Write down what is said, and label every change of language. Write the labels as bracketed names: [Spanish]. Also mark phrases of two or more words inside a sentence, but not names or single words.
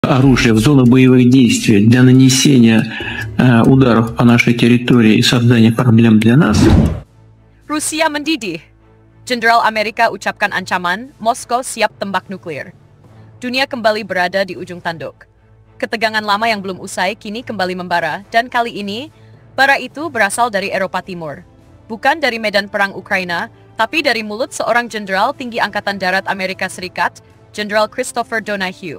[Russian] оружия в зону боевых действий для нанесения ударов по нашей территории и создания проблем для нас. [Indonesian] Rusia mendidih. Jenderal Amerika ucapkan ancaman, Moskow siap tembak nuklir. Dunia kembali berada di ujung tanduk. Ketegangan lama yang belum usai kini kembali membara, dan kali ini, bara itu berasal dari Eropa Timur. Bukan dari medan perang Ukraina, tapi dari mulut seorang jenderal tinggi Angkatan Darat Amerika Serikat, Jenderal Christopher Donahue.